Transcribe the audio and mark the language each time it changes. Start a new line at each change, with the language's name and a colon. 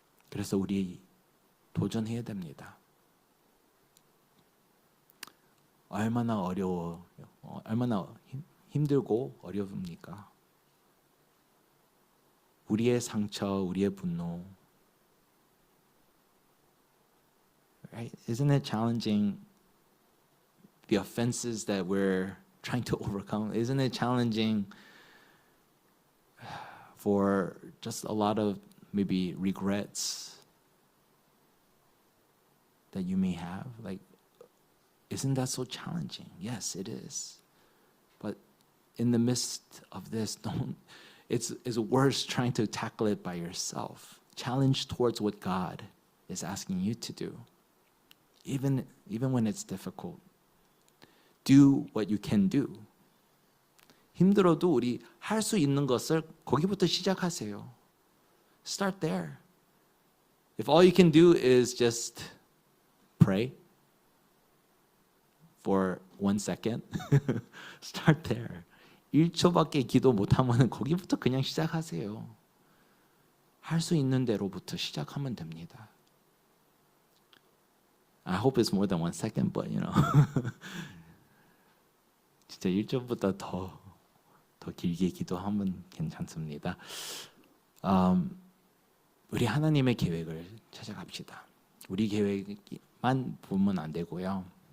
Korean: 그래서 우리 도전해야 됩니다. 얼마나 어려워요? 얼마나 힘들고 어려웁니까? 우리의 상처, 우리의 분노.
English: Right? Isn't it challenging the offenses that we're trying to overcome? Isn't it challenging for just a lot of maybe regrets that you may have? Like, isn't that so challenging? Yes, it is. But in the midst of this, it's worse trying to tackle it by yourself. Challenge towards what God is asking you to do. Even when it's difficult. Do what you can do.
Korean: 힘들어도 우리 할 수 있는 것을 거기부터 시작하세요.
English: Start there. If all you can do is just pray for 1 second, start there.
Korean: 1초밖에 기도 못하면 거기부터 그냥 시작하세요. 할 수 있는 대로부터 시작하면 됩니다.
English: I hope it's more than 1 second, but you know.
Korean: 진짜 1초보다 더 길게 기도하면 괜찮습니다. 우리 하나님의 계획을 찾아갑시다. 우리 계획만 보면 안 되고요.